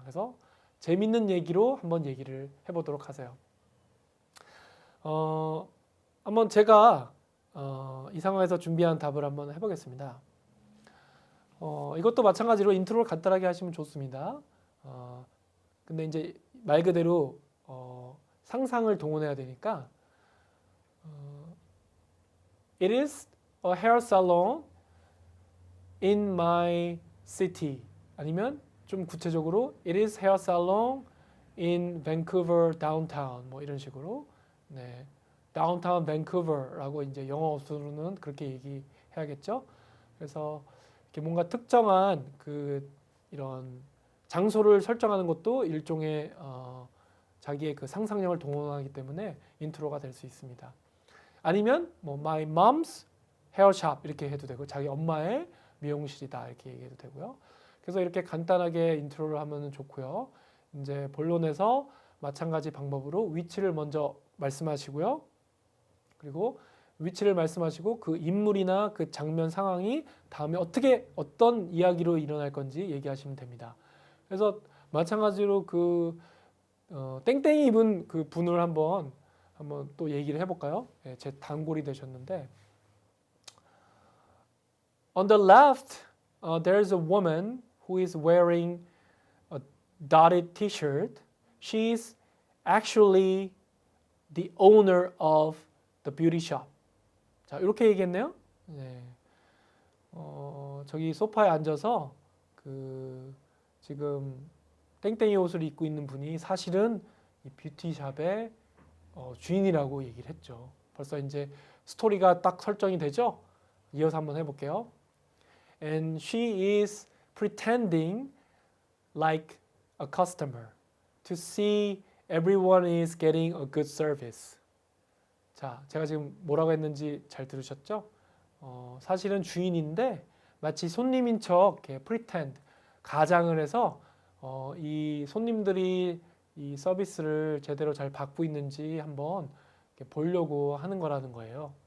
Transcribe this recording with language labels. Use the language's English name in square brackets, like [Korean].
[Korean] 그래서 재밌는 얘기로 한번 얘기를 해보도록 하세요. 한번 제가 이 상황에서 준비한 답을 한번 해보겠습니다. 이것도 마찬가지로 인트로를 간단하게 하시면 좋습니다. 근데 이제 말 그대로 상상을 동원해야 되니까 [English] It is a hair salon in my city. [Korean] 아니면 좀 구체적으로 [English] It is hair salon in Vancouver downtown. [Korean] 뭐 이런 식으로. 네. downtown Vancouver라고 이제 영어로는 그렇게 얘기해야겠죠. 그래서 이렇게 뭔가 특정한 그 이런 장소를 설정하는 것도 일종의 자기의 그 상상력을 동원하기 때문에 인트로가 될 수 있습니다. 아니면 뭐 [English] my mom's hair shop [Korean] 이렇게 해도 되고, 자기 엄마의 미용실이다 이렇게 얘기해도 되고요. 그래서 이렇게 간단하게 인트로를 하면 좋고요. 이제 본론에서 마찬가지 방법으로 위치를 먼저 말씀하시고요. 그리고 위치를 말씀하시고 그 인물이나 그 장면 상황이 다음에 어떤 이야기로 일어날 건지 얘기하시면 됩니다. 그래서 마찬가지로 그 땡땡이 입은 그 분을 한번 또 얘기를 해볼까요? 네, 제 단골이 되셨는데, [English] On the left, there's a woman who is wearing a dotted T-shirt. She's actually the owner of the beauty shop. [Korean] 자, 이렇게 얘기했네요. 네. 저기 소파에 앉아서 그 지금 땡땡이 옷을 입고 있는 분이 사실은 이 뷰티샵의 주인이라고 얘기를 했죠. 벌써 이제 스토리가 딱 설정이 되죠. 이어서 한번 해볼게요. [English] And she is pretending like a customer to see everyone is getting a good service. [Korean] 자, 제가 지금 뭐라고 했는지 잘 들으셨죠? 사실은 주인인데 마치 손님인 척 이렇게 pretend, 가장을 해서 이 손님들이 이 서비스를 제대로 잘 받고 있는지 한번 보려고 하는 거라는 거예요.